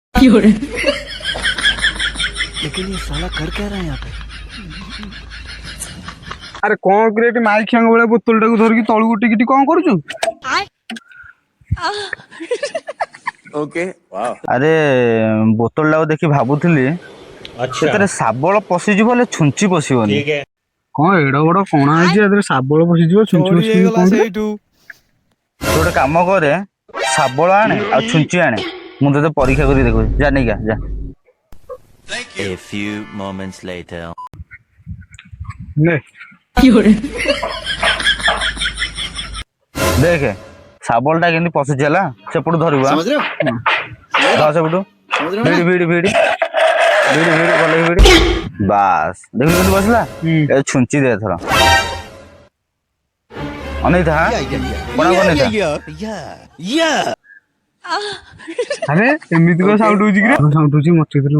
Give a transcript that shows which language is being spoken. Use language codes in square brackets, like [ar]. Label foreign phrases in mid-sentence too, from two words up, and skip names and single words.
[hi] लेकिन ये साला कर क्या रहा है यहाँ पे? [or] ଆରେ କଣ କିରେ ଏଠି ମାଇଖିଆଙ୍କ ଭଳିଆ ବୋତଲଟାକୁ ଧରିକି ତଳକୁ ଟିକିଟି କଣ କରୁଛୁ? [hi] ओके वाह [or] ଆରେ ବୋତଲଟାକୁ ଦେଖି ଭାବୁଥିଲି ସେଥିରେ ଶାବଳ ପଶିଯିବ ହେଲେ ଛୁଞ୍ଚି ପଶିବନି। କଣ ଏଡ ବଡ କଣା ହେଇଛି ଏଥିରେ ଶାବଳ ପଶିଯିବ ଛୁଞ୍ଚି ପଶିଯିବ କଣ କିରେ? ତୁ ଗୋଟେ କାମ କରେ ଶାବଳ ଆଣେ ଆଉ ଛୁଞ୍ଚି ଆଣେ ମୁଁ ତତେ ପରୀକ୍ଷା କରି ଦେଖୁଛି ଯା ନେଇକା ଯା। [en] A few moments later [or] ନେ ଦେଖେ ଶାବଳଟା କେମିତି ପଶୁଛି ହେଲା ସେପଟୁ ଧରିବୁ [hi] समझ रहे हो [or] ଧର ସେପଟୁ [hi] समझ रहे हो [or] ଭିଡି [hi] ना? [or] ଭିଡି ଭିଡି ଭିଡି ଭିଡି ଭଲ ଭିଡି ବାସ୍ ଦେଖିଲୁ କେମିତି ବସିଲା ଏ ଛୁଞ୍ଚି ଦେ ଏଥର ଅନେଇଥା କଣା ଅନେଇଥା ଆରେ ଏମିତି କଣ ସାଉଣ୍ଡ ହଉଛି କିରେ? ସାଉଣ୍ଡ ହଉଛି ମତେ